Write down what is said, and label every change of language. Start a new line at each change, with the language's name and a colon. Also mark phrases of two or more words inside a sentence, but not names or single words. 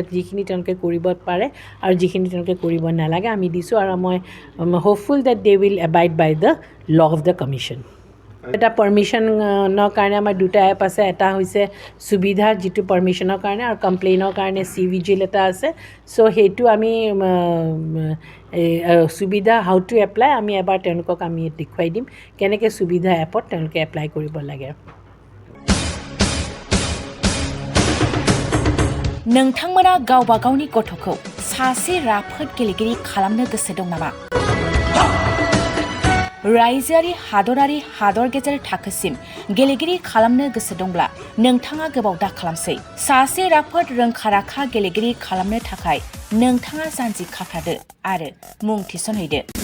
Assamese: যিখিনি তেওঁলোকে কৰিব পাৰে আৰু যিখিনি তেওঁলোকে কৰিব নালাগে আমি দিছোঁ আৰু মই
English: hopeful that they will abide by the law of the commission
Assamese: এটা পাৰ্মিশ্যনৰ কাৰণে আমাৰ দুটা এপ আছে এটা হৈছে সুবিধা যিটো পাৰ্মিশ্যনৰ কাৰণে আৰু কমপ্লেইনৰ কাৰণে CVGIL এটা আছে চ' সেইটো আমি সুবিধা
English: how to apply
Assamese: আমি এবাৰ তেওঁলোকক আমি দেখুৱাই দিম কেনেকৈ সুবিধা এপত তেওঁলোকে এপ্লাই কৰিব লাগে
Bodo: नोंथांमोना गावबा गावनि गथ'खौ सासे राफोद गेलेगिरि खालामनो गोसो दं नामा रायजोआरि हादरारि हादर गेजेर थाखोसिम गेलेगिरि खालामनो गोसो दंब्ला नोंथाङा गोबाव दा खालामसै सासे राफोद रोंखा-राखा गेलेगिरि खालामनो थाखाय नोंथाङा जानजि खाफ्रादो आरो मुं थिसनहैदो